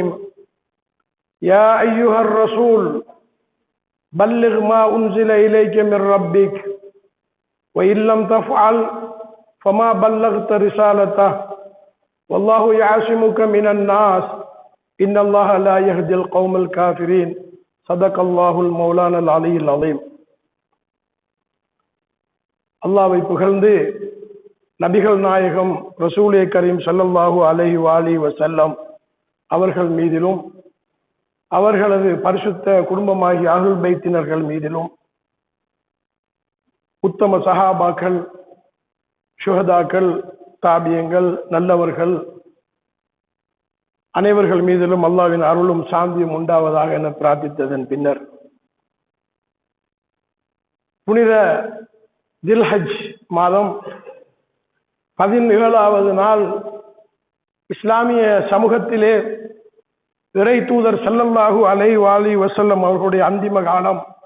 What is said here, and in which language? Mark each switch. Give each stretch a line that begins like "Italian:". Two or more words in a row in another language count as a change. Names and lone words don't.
Arabic: يا أيها الرسول بلغ ما أنزل إليك من ربك وإن لم تفعل فما بلغت رسالته والله يعصمك من الناس إن الله لا يهدي القوم الكافرين. صدق الله المولانا العلي العظيم.
Tamil: அல்லாஹ்வை புகழ்ந்து நபிகள் நாயகம் ரசூலே கரீம்
Arabic: صلى الله عليه وآله وسلم
Tamil: அவர்கள் மீதிலும் அவர்களது பரிசுத்த குடும்பமாகிய
Arabic: أهل البيت
Tamil: மீதிலும் உத்தம சஹாபாக்கள், ஷுஹதாக்கள், தாபியங்கள், நல்லவர்கள் அனைவர்கள் மீதிலும் அல்லாஹ்வின் அருளும் சாந்தியும் உண்டாவதாக என பிரார்த்தித்ததன் பின்னர் புனித தில்ஹஜ் மாதம் 17வது நாள் இஸ்லாமிய சமூகத்திலே இறை தூதர்
Arabic: صلى الله عليه وسلم
Tamil: அவர்களுடைய அந்திம காலம்.